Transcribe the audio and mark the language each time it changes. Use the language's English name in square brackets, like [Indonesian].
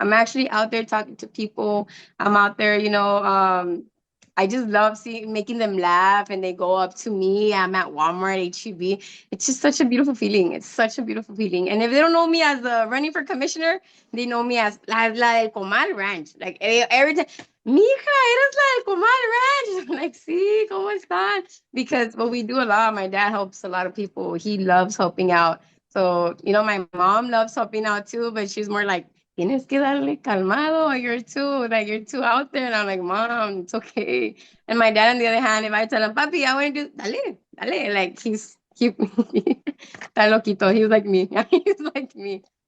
[English] I'm actually out there talking to people. I'm out there, you know, I just love making them laugh and they go up to me. I'm at Walmart, HEB. It's just such a beautiful feeling. It's such a beautiful feeling. And if they don't know me as running for commissioner, they know me as [Spanish] la del Comal Ranch. [English] Like every time, [Spanish] mija, eres la del Comal Ranch. [English] I'm like, [Spanish] sí, ¿cómo están? [English] Because what we do a lot, my dad helps a lot of people. He loves helping out. So, you know, my mom loves helping out too, but she's more like, [Spanish] tienes que darle calmado, [English] you're too out there. And I'm like, Mom, it's okay. And my dad, on the other hand, if I tell him, papi, I want to do, dale, like he [Spanish] está loquito. [English] He's like me. He's like me.